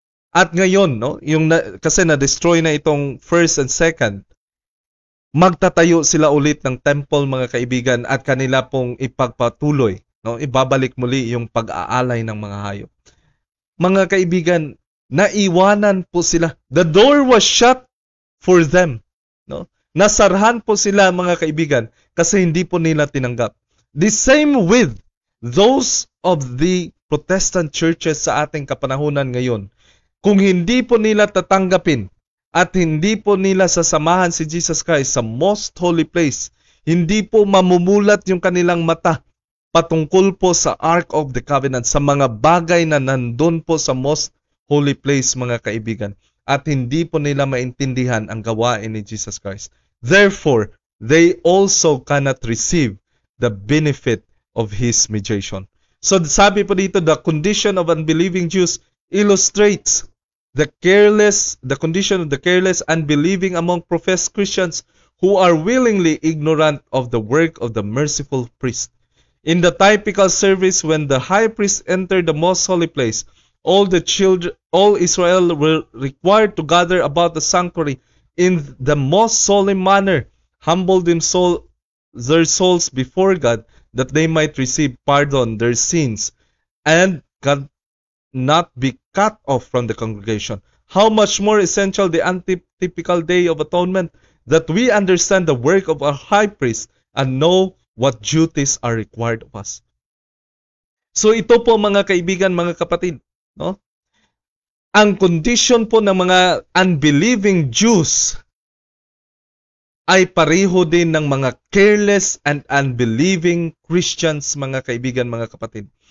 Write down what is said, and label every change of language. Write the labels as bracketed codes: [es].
[tl] At ngayon, kasi na-destroy na itong first and second, magtatayo sila ulit ng temple, mga kaibigan, at kanila pong ipagpatuloy, ibabalik muli yung pag-aalay ng mga hayop. Mga kaibigan, naiwanan po sila. [en] The door was shut for them. [tl] Nasarhan po sila, mga kaibigan, kasi hindi po nila tinanggap. [en] The same with those of the Protestant churches [tl] sa ating kapanahunan ngayon. Kung hindi po nila tatanggapin at hindi po nila sasamahan si Jesus Christ sa most holy place, hindi po mamumulat yung kanilang mata patungkol po sa Ark of the Covenant, sa mga bagay na nandun po sa most holy place, mga kaibigan, at hindi po nila maintindihan ang gawain ni Jesus Christ. [en] Therefore, they also cannot receive the benefit of His mediation. [tl] So sabi po dito, [en] the condition of unbelieving Jews illustrates the condition of the careless, unbelieving among professed Christians who are willingly ignorant of the work of the merciful priest. In the typical service, when the high priest entered the most holy place, all Israel were required to gather about the sanctuary in the most solemn manner, humble their souls before God, that they might receive pardon their sins, and God not be cut off from the congregation. How much more essential the antitypical Day of Atonement, that we understand the work of our high priest and know what duties are required of us. [tl] So ito po, mga kaibigan, mga kapatid, no? Ang condition po ng mga unbelieving Jews ay pareho din ng mga [en] careless and unbelieving Christians, [tl] mga kaibigan, mga kapatid.